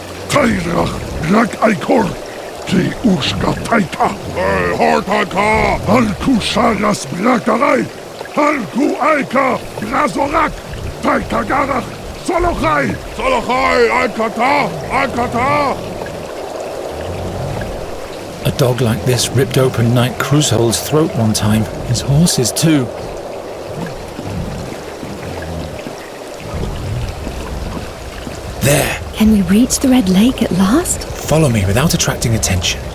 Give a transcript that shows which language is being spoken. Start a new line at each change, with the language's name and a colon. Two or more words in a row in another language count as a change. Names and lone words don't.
English: Tairach, Rak Aikor, Ti Ushka Taita, Hortaka, Halku Sharas Brakarai, Halku Aika, Brazorak, Taita Garach, Solochai, Solochai, Aikata, Aikata. A dog like this ripped open Knight Crusoe's throat one time. His horses too. There. Can we reach the Red Lake at last? Follow me without attracting attention.